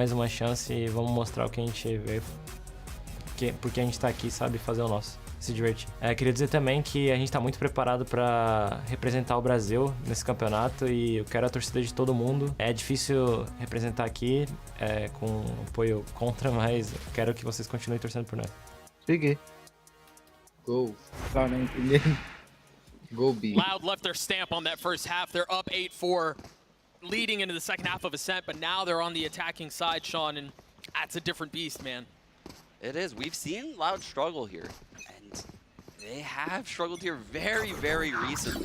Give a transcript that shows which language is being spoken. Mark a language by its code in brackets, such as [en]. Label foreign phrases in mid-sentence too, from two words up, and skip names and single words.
[pt] Temos mais uma chance e vamos mostrar o que a gente veio porque a gente tá aqui, sabe, fazer o nosso, se divertir. Queria dizer também que a gente tá muito preparado para representar o Brasil nesse campeonato e eu quero a torcida de todo mundo. É difícil representar aqui com apoio contra, mas eu quero que vocês continuem torcendo por nós. [tl] Sige. [en] Go. [tl] Wala na intindihan. [en] Go B. Loud left their stamp on that first half. They're up 8-4, leading into the second half of Ascent, but now they're on the attacking side, Sean, and that's a different beast, man. It is. We've seen Loud struggle here, and they have struggled here very, very recently.